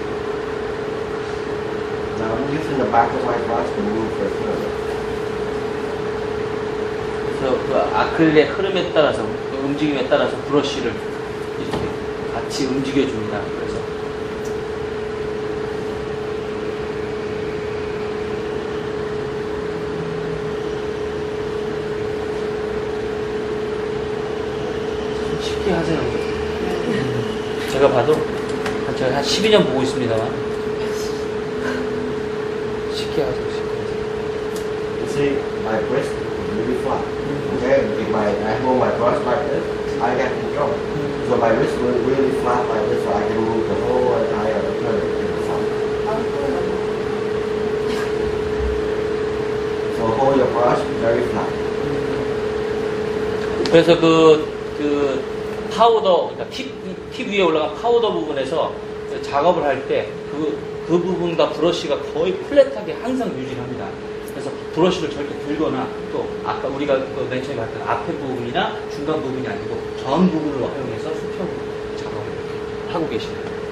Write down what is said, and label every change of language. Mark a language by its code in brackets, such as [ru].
[en] Now I'm using the back of my brush to move the further. [ko] 그래서 그 아크릴의 흐름에 따라서, 그 움직임에 따라서 브러쉬를 이렇게 같이 움직여줍니다. 그래서 쉽게 하세요. 제가 봐도 제가 한 12년 보고 있습니다만 쉽게 하세요. [en] You see, my wrist is really flat. Okay, if I hold my brush like this, I get control. So my wrist will really flat like this, so I can move the whole entire curve in the front. So hold your brush very flat. [ko] 그래서 그 파우더, 그러니까 팁 위에 올라간 파우더 부분에서 작업을 할 때 그 부분과 브러쉬가 거의 플랫하게 항상 유지를 합니다. 그래서 브러쉬를 절대 들거나 또 아까 우리가 맨 처음에 봤던 앞에 부분이나 중간 부분이 아니고 전 부분을 활용해서 수평으로 작업을 하고 계십니다.